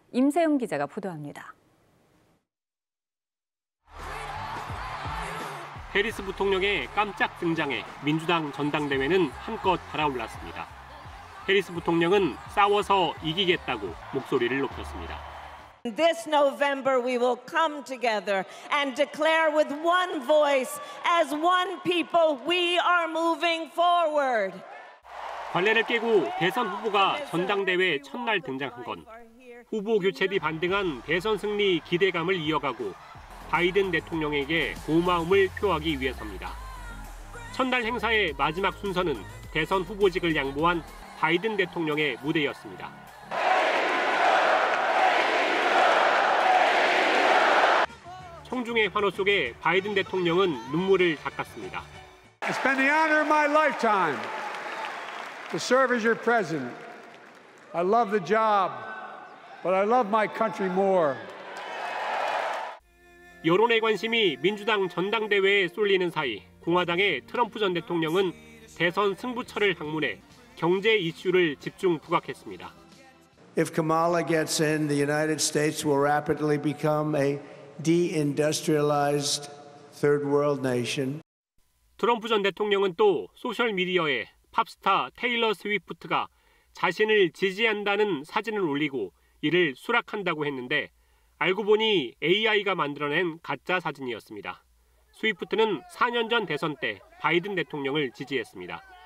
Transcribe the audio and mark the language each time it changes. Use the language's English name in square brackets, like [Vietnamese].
[Korean] 임세영 기자가 보도합니다. 해리스 부통령의 깜짝 등장에 민주당 전당대회는 한껏 달아올랐습니다. 해리스 부통령은 싸워서 이기겠다고 목소리를 높였습니다. [English] This November we will come together and declare with one voice, as one people, we are moving forward. [Korean] 관례를 깨고 대선 후보가 전당대회 첫날 등장한 건 후보 교체 뒤 반등한 대선 승리 기대감을 이어가고 바이든 대통령에게 고마움을 표하기 위해서입니다. 첫날 행사의 마지막 순서는 대선 후보직을 양보한 바이든 대통령의 무대였습니다. 청중의 환호 속에 바이든 대통령은 눈물을 닦았습니다. [English] It's been the honor of my lifetime to serve as your president. I love the job, but I love my country more. [Korean] 여론의 관심이 민주당 전당대회에 쏠리는 사이 공화당의 트럼프 전 대통령은 대선 승부처를 방문해 경제 이슈를 집중 부각했습니다. [English] If Kamala gets in, the United States will rapidly become a deindustrialized third world nation. [Korean] 트럼프 전 대통령은 또 소셜미디어에 팝스타 테일러 스위프트가 자신을 지지한다는 사진을 올리고 이를 수락한다고 했는데 알고 보니 AI가 만들어낸 가짜 사진이었습니다. 스위프트는 4년 전 대선 때 바이든 대통령을 지지했습니다.